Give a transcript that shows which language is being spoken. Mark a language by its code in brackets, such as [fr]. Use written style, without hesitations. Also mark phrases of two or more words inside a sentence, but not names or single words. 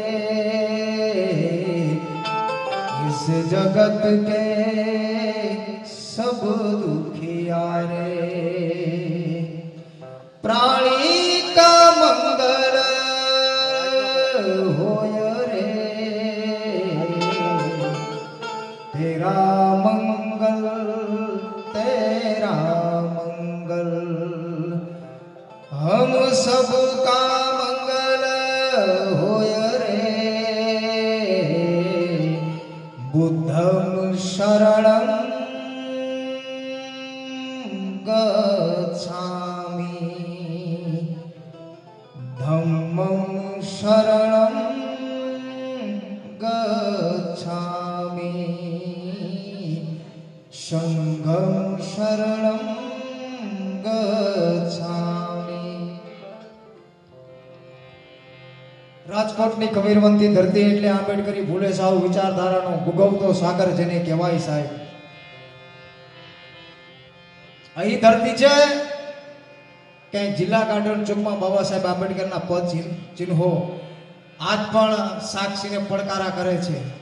[hi] इस जगत के सब दुखिया रे प्राणी का मंगल होय रे. तेरा मंगल तेरा मंगल हम सबका मंगल होय रे. [pi] बुद्धं शरणं गच्छामि धम्मं शरणं गच्छामि संघं शरणं गच्छामि. [gu] રાજકોટની કબીરવંતી ધરતી એટલે આંબેડકરી ફૂલે સાહુ વિચારધારાનો ભૂગવતો સાગર જેને કહેવાય સાહેબ. અહીં ધરતી છે કે જિલ્લા ગાર્ડન ચોકમાં બાબા સાહેબ આંબેડકરના પદ ચિહ્નો આજ પણ સાક્ષીને પડકારા કરે છે.